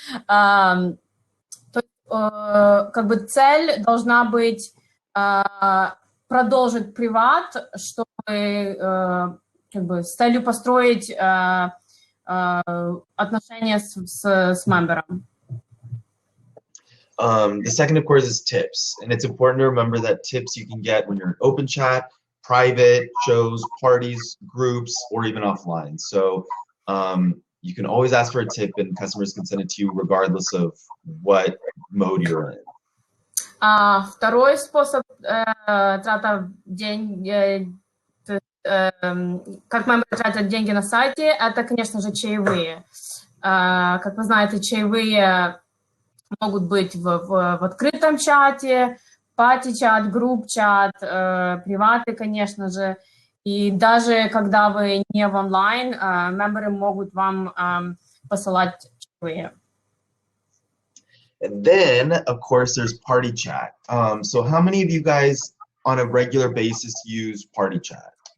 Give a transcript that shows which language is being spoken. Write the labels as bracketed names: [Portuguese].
[Russian] То есть, как бы цель должна быть продолжить приват, чтобы как бы с целью построить отношения с мембером. [English] The second, of course, is tips. And it's important to remember that tips you can get when you're in open chat, private, shows, parties, groups, or even offline. So you can always ask for a tip and customers can send it to you regardless of what mode you're in. [Russian] Второй способ трата денег, как мемберы тратят деньги на сайте, это, конечно же, чаевые. Как вы знаете, чаевые могут быть в открытом чате, пати-чат, групп-чат, приваты, конечно же. И даже когда вы не в онлайн, мемберы могут вам посылать чаевые. [English] And then, of course, there's party chat. So how many of you guys on a regular basis use party chat?